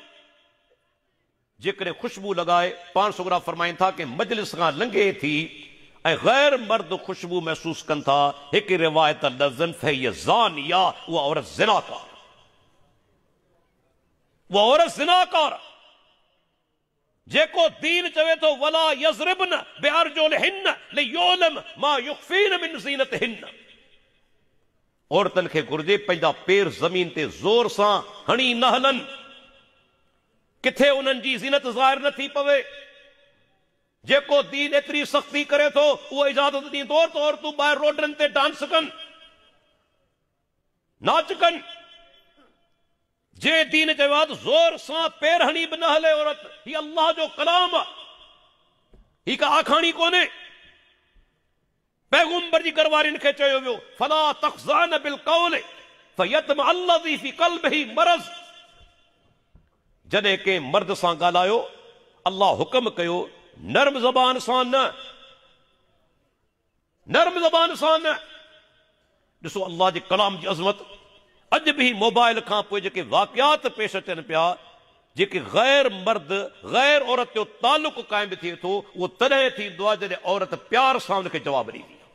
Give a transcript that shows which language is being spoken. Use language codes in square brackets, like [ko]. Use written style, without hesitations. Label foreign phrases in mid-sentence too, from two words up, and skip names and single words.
[sd] जेकॾहिं खुशबू लॻाए, पाण सुगरा फरमाइनि था कि मजलिस खां लंघे थी ऐं गैर मर्द खुशबू महसूस कनि था, हिकु रिवायत लफ़्ज़न [ar] فهي زانية, [sd] उहा औरत ज़िनाकार, उहा औरत ज़िनाकार। [ar] जेको दीन चवे थो ولا يضربن بأرجلهن ليعلم ما يخفين من زينتهن, [sd] औरतनि खे घुर्जे पंहिंजा पेर ज़मीन ते ज़ोर सां हणी न हलनि, किथे उन्हनि जी ज़ीनत ज़ाहिर न थी पवे। जेको दीन एतिरी सख़्ती करे थो, उहो इजाज़त ॾींदो त औरतूं ॿाहिरि रोडनि ते डांस कनि, नाच कनि। जे दीन चयो आहे त ज़ोर सां पेर हणी बि न हले औरत, ही अल्लाह जो कलाम आहे, ही का आखाणी कोन्हे। पैगंबर जी घरवारियुनि खे चयो वियो, [ar] فلا تخضعن بالقول فيطمع الذي في قلبه مرض. [sd] जॾहिं के मर्द सां ॻाल्हायो, अल्लाह हुक्म कयो नर्म ज़बान सां न, नर्म ज़बान सां न। ॾिसो अल्लाह जे कलाम जी अज़मत। अॼु बि मोबाइल खां पोइ जेके वाक़ियात पेश अचनि पिया, जेके गैर मर्द गैर औरत जो तालुक़ क़ाइमु थिए थो, उहो तॾहिं थींदो आहे जॾहिं औरत प्यार सां हुनखे जवाबु ॾींदी आहे।